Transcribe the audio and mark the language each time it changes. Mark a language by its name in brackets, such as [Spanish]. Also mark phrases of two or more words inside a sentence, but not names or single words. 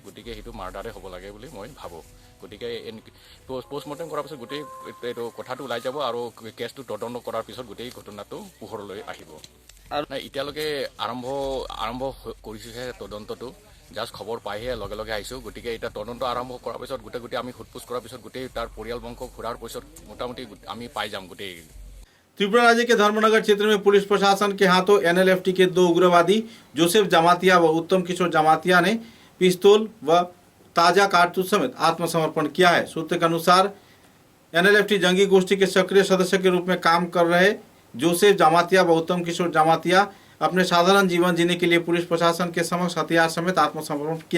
[Assamese] গতিকে সেইটো মাৰ্ডাৰে হ'ব লাগে বুলি মই ভাবোঁ। গতিকে পোষ্টমৰ্টেম কৰাৰ পিছত গোটেই এইটো কথাটো ওলাই যাব আৰু কেছটো তদন্ত কৰাৰ পিছত গোটেই ঘটনাটো পোহৰলৈ আহিব। নাই, এতিয়ালৈকে আৰম্ভ কৰিছোঁহে তদন্তটো, জাষ্ট খবৰ পাইহে লগে লগে আহিছোঁ। গতিকে এতিয়া তদন্ত আৰম্ভ কৰাৰ পিছত গোটেই আমি সোধপোছ কৰাৰ পিছত গোটেই তাৰ পৰিয়াল বংশ ঘূৰাৰ পিছত মোটামুটি আমি পাই যাম গোটেই। [Hindi] त्रिपुरा राज्य के धर्मनगर क्षेत्र में पुलिस प्रशासन के हाथों एनएलएफटी के 2 उग्रवादी जोसेफ जमातिया व उत्तम किशोर जमातिया ने पिस्तौल व ताजा कारतूस समेत आत्मसमर्पण किया है। सूत्र के अनुसार एनएलएफटी जंगी गोष्ठी के सक्रिय सदस्य के रूप में काम कर रहे जोसेफ जमातिया व उत्तम किशोर जमातिया अपने साधारण जीवन जीने के लिए पुलिस प्रशासन के समक्ष हथियार समेत आत्मसमर्पण किया।